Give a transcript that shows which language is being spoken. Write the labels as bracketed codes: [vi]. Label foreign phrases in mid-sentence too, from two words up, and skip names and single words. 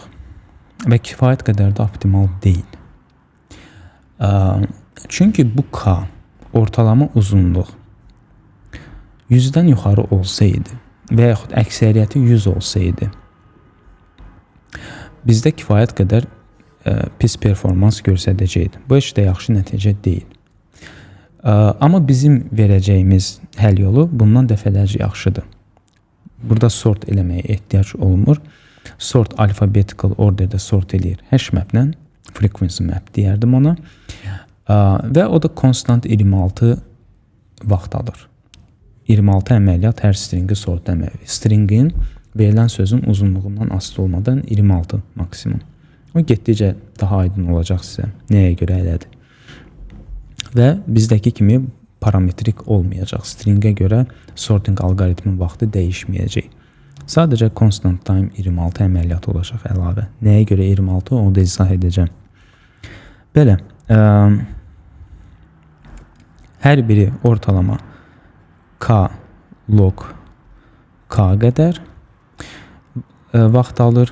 [az] Və kifayət qədər də optimal deyil. Çünki bu k ortalama uzunluq 100-dən yuxarı olsaydı və yaxud əksəriyyəti 100 olsaydı, bizdə kifayət qədər pis performans göstərəcəkdi. Bu heç də yaxşı nəticə deyil. Amma bizim verəcəyimiz həll yolu bundan dəfələrcə yaxşıdır. Burada sort eləməyə ehtiyac olmur. Sort [en] alphabetical orderdə [az] sort eləyir. Hash maplə, [en] frequency map [az] deyərdim ona. Və o da konstant 26 vaxt alır. 26 əməliyyat hər stringi sort əməliyyat. Stringin verilən sözün uzunluğundan asılı olmadan 26 maksimum. O getdikcə daha aydın olacaq sizə. Nəyə görə elədir? Və bizdəki kimi parametrik olmayacaq. Stringə görə sorting algoritmin vaxtı dəyişməyəcək. Sadəcə [en] constant time [az] 26 əməliyyat olacaq əlavə. Nəyə görə 26? Onu da izah edəcəm. Belə, hər biri ortalama k log k qədər vaxt alır.